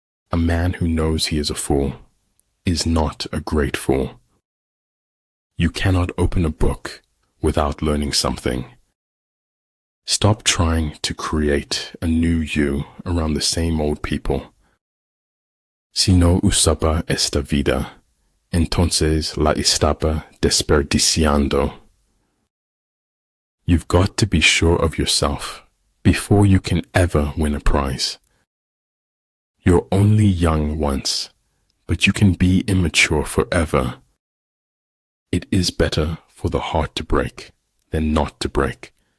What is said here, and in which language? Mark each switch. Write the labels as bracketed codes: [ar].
[en] A man who knows he is a fool is not a great fool. You cannot open a book without learning something. Stop trying to create a new you around the same old people. [es] Si no usaba esta vida, entonces la estaba desperdiciando. [en] You've got to be sure of yourself before you can ever win a prize. You're only young once, but you can be immature forever. It is better for the heart to break than not to break.